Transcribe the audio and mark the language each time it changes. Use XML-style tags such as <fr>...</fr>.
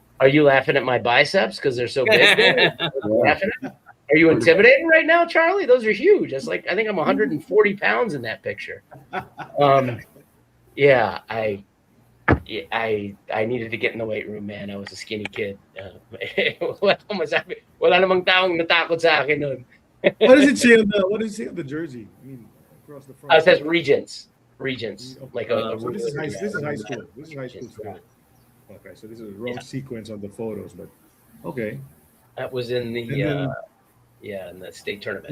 <en>Are you laughing at my biceps because they're so big? Are you intimidated right now, Charlie? Those are huge. That's I think I'm 140 pounds in that picture. Yeah, I needed to get in the weight room, man. I was a skinny kid.</en> <tl>Wala namang taong natakot sa akin nun.</tl> <en>What does it say on the jersey? I mean, across the front. It says Regents. So this is high school. This is high school still. Okay, so this is a wrong sequence on the photos, but okay. That was in the in the state tournament.</en>